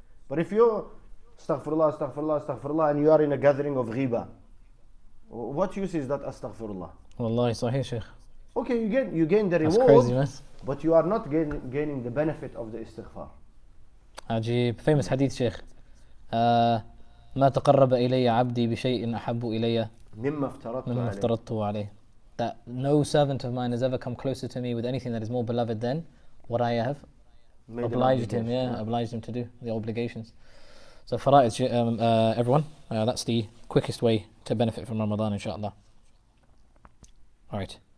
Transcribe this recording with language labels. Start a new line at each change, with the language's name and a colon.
English: But if you're astaghfirullah, astaghfirullah, astaghfirullah, and you are in a gathering of ghiba, what use is that astaghfirullah? Wallahi, sahih, Shaykh. Okay, you gain the reward. That's crazy, man. But you are not gaining the benefit of the istighfar. عجيب. Famous hadith, Shaykh.
Arabic: ما تقرب إلي عبدي بشيء أحب إلي مما افترضته عليه.
English: That no servant of mine has ever come closer to me with anything that is more beloved than what I have obliged him to do, the obligations. So fara'id, everyone, that's the quickest way to benefit from Ramadan, inshallah. Alright.